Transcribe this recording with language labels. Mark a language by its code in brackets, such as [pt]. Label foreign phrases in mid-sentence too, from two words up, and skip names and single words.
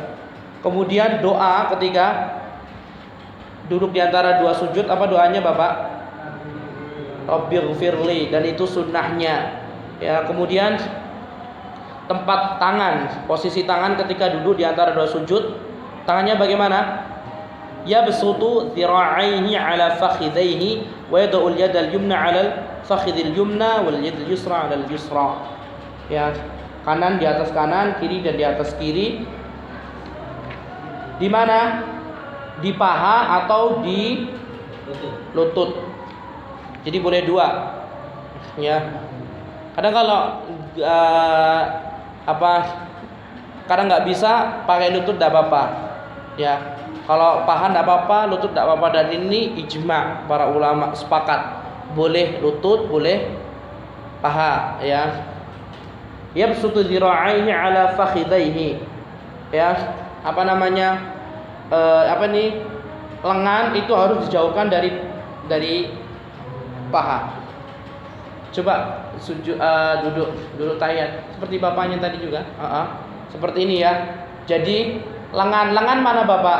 [id] Kemudian doa ketika duduk di antara dua sujud, apa doanya Bapak? Rabbighfirli, dan itu sunnahnya. Ya, kemudian tempat tangan, posisi tangan ketika duduk di antara dua sujud, tangannya bagaimana? [ar] Ya يبسط ذراعيه على فخذيه ويضع اليد اليمنى على فخذه اليمنى واليد اليسرى على اليسرى. [id] Ya, kanan di atas kanan, kiri dan di atas kiri. Di mana? Di paha atau di lutut. Jadi boleh dua. Ya. Kadang kalau Karena nggak bisa pakai lutut tidak apa-apa. Ya, kalau paha tidak apa-apa, lutut tidak apa-apa. Dan ini ijma para ulama sepakat boleh lutut, boleh paha. Ya, [ar] يبسط ذراعيه على فخذيه. [id] Ya, apa namanya? Lengan itu harus dijauhkan dari paha. Coba duduk tahiyat seperti bapaknya tadi juga. Seperti ini ya. Jadi lengan mana Bapak?